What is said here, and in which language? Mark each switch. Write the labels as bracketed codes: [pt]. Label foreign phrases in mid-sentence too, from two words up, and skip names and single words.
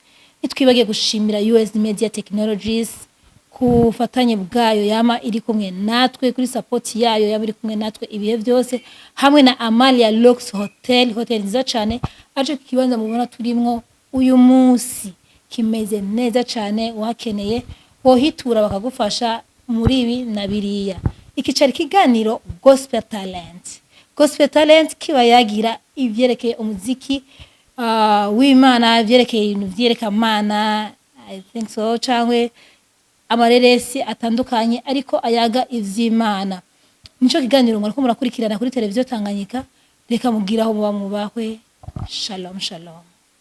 [rn] Nitwibagiye gushimira US Media Technologies ku fatanye bwayo yama iri kumwe natwe kuri support yayo yaba iri kumwe natwe ibihe byose, hamwe na Amalia Lux Hotel nziza cane aje kibanza mubona turimwo uyu munsi kimeze neza cane. Wakeneye wohitura bakagufasha muri ibi na biriya. Ikicari kiganiro Gospel Talent kiba yagira ivyerekeye umuziki w'Imana, ivyerekeye ibintu vyerekamana, [en] I think so, [rn] cyangwa amareresi atandukanye ariko ayaga ivy'Imana. Nico kiganiro mwariko murakurikirana kuri televiziyo Tanganyika. Reka mubwiraho muba mubahwe. Shalom.